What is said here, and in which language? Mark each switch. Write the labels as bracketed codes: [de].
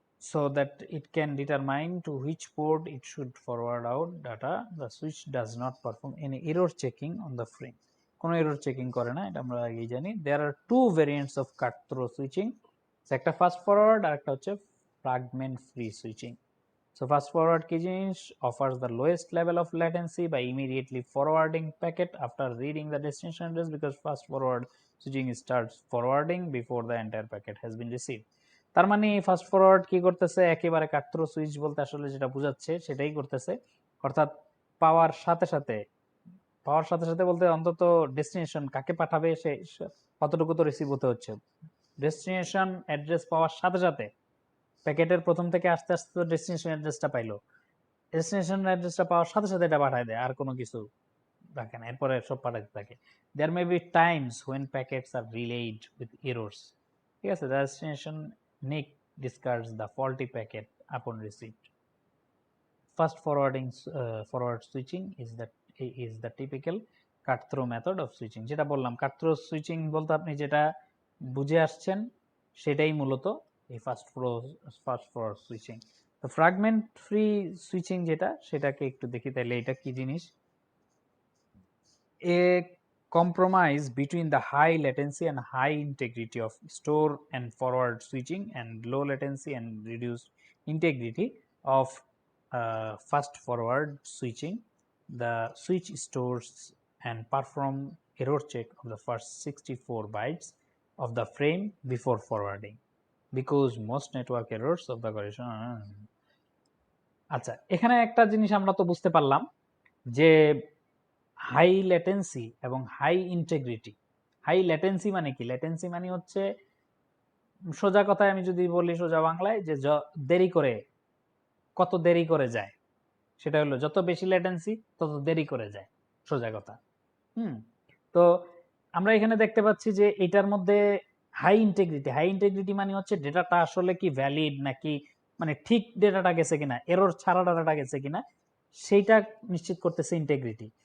[en] So that it can determine to which port it should forward out data, the switch does not perform any error checking on the frame. [bn] কোনো error checking করে না, এটা আমরা আগেই জানি। [en] There are two variants of cut through switching, [bn] একটা fast forward আর একটা হচ্ছে fragment free switching. [en] So fast forward [bn] কি জিনিস, [en] offers the lowest level of latency by immediately forwarding packet after reading the destination address, because fast forward switching starts forwarding before the entire packet has been received. [bn] তার মানে fast forward কি করতেছে, একেবারে কাট throw switch বলতে আসলে যেটা বোঝাচ্ছে সেটাই করতেছে। অর্থাৎ পাওয়ার সাথে সাথে বলতে অন্তত ডেস্টিনেশন কাকে পাঠাবে সে কতটুকু তো রিসিভ হতে হচ্ছে। ডেস্টিনেশন অ্যাড্রেস পাওয়ার সাথে সাথে প্যাকেটের প্রথম থেকে আস্তে আস্তে ডেস্টিনেশন অ্যাড্রেসটা পাইলো, ডেস্টিনেশন অ্যাড্রেসটা পাওয়ার সাথে সাথে এটা পাঠায় দেয়, আর কোনো কিছু রাখে না, এরপরে সব পাঠাতে থাকে। [en] there may be times when packets are relayed with errors, [bn] ঠিক আছে। [en] Destination discards the faulty packet upon receipt. Fast forward switching is the typical cut through method of switching. [bn] যেটা বললাম কাট থ্রু সুইচিং বলতে আপনি যেটা বুঝে আসছেন সেটাই মূলত এই ফাস্ট ফরওয়ার্ড সুইচিং। তো ফ্র্যাগমেন্ট ফ্রি সুইচিং যেটা সেটাকে একটু দেখি তাহলে এটা কি জিনিস। [en] A compromise between the high latency and high integrity of store and forward switching and low latency and reduced integrity of fast forward switching. The switch stores and perform error check of the first 64 bytes of the frame before forwarding because most network errors of the collision [bn] আচ্ছা এখানে একটা জিনিস আমরা তো বুঝতে পারলাম যে high latency এবং হাই ইন্টিগ্রিটি। হাই ল্যাটেন্সি মানে কি? ল্যাটেন্সি মানে হচ্ছে সোজা কথায় আমি যদি বলি সোজা বাংলায় যে দেরি করে, কত দেরি করে যায়, সেটা হলো যত বেশি ল্যাটেন্সি তত দেরি করে যায়, সোজা কথা। তো আমরা এখানে দেখতে পাচ্ছি যে এটার মধ্যে হাই ইন্টিগ্রিটি মানে হচ্ছে ডেটাটা আসলে কি ভ্যালিড নাকি, মানে ঠিক ডেটাটা গেছে কিনা, এরর ছাড়া ডেটাটা গেছে কিনা সেইটা নিশ্চিত করতেছে ইন্টিগ্রিটি।